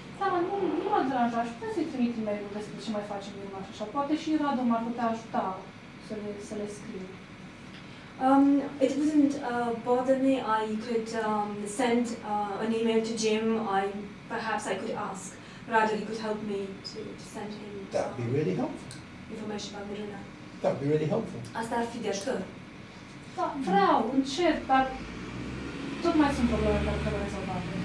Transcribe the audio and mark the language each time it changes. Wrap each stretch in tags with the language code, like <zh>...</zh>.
<ro>Da, nu mă deranja, aș putea să-i trimit e-mail-ul despre ce mai facem Miruna și așa. Poate și Radu m-ar putea ajuta să le scriu.</ro> <en>It wouldn't bother me. I could send an email to Jim. Perhaps I could ask. Rather, he could help me to send him That would be really helpful. information about Miruna. That would be really helpful.</en> <ro>Asta ar fi de ajutor. Da, vreau, încerc, dar tot mai sunt probleme care trebuie rezolvate.</ro>